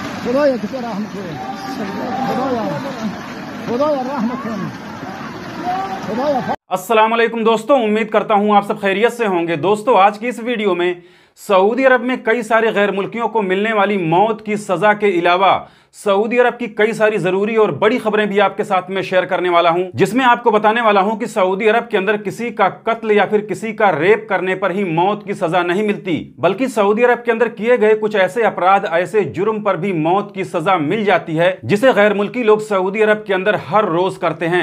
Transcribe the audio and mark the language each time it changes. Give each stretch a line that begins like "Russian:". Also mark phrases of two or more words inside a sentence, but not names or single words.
Persian: خدایا که رحم کن خدایا رحم کن خدایا।
Arabic: السلام عليكم
Hindi: दोस्तों, उम्मीद करता हूं आप सब खैरियत से होंगे। दोस्तों, आज की इस वीडियो में सऊदी अरब में कई सारे गैर मुल्कियों को मिलने वाली मौत की सजा के अलावा सऊदी अरब की कई सारी जरूरी और बड़ी खबरें भी आपके साथ में शेयर करने वाला हूं, जिसमें आपको बताने वाला हूं कि सऊदी अरब के अंदर किसी का कत्ल या फिर किसी का रेप करने पर ही मौत की सजा नहीं मिलती, बल्कि सऊदी अरब के अंदर किए गए कुछ ऐसे अपराध, ऐसे जुर्म पर भी मौत की सजा मिल जाती है, जिसे गैर मुल्की लोग सऊदी अरब के अंदर हर रोज करते हैं।